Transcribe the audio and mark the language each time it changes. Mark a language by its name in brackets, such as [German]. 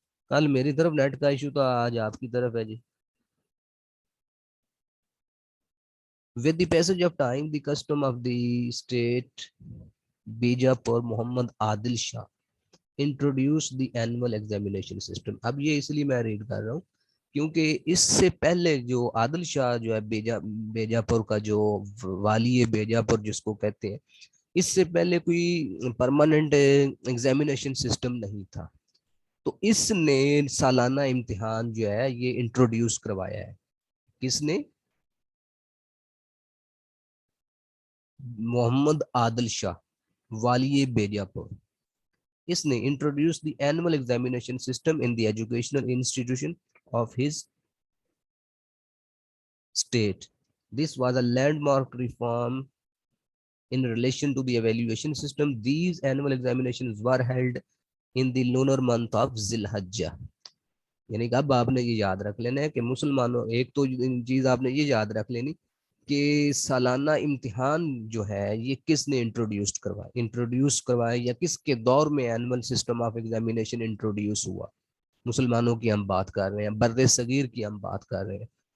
[Urdu] کل میری طرف نیٹ کا ایشو تھا، آج آپ کی طرف ہے جی. [English] With the passage of time, the custom of the state Bijapur Muhammad Adil Shah introduced the annual examination system. [Urdu] اب یہ اس لیے میں ریڈ کر رہا ہوں کیونکہ اس سے پہلے جو عادل شاہ جو ہے بیجاپور کا جو والی بیجاپور جس کو کہتے ہیں، اس سے پہلے کوئی پرماننٹ ایگزامینیشن سسٹم نہیں تھا، تو اس نے سالانہ امتحان جو ہے یہ انٹروڈیوس کروایا ہے. کس نے؟ محمد عادل شاہ، والی بیجاپور. اس نے [English] Introduce the annual examination system in the educational institution of his state. This was a landmark reform in relation to the evaluation system. These annual examinations were held in the lunar month of Zilhajjah. [Urdu] یعنی کہ اب آپ نے یہ یاد رکھ لینا ہے کہ مسلمانوں، ایک تو چیز آپ نے یہ یاد رکھ لینی کہ سالانہ امتحان جو ہے یہ کس نے انٹروڈیوس کروایا یا کس کے دور میں annual system of examination introduce ہوا. مسلمانوں کی ہم بات کر رہے ہیں، بر صغیر کی ہم بات کر رہے ہیں.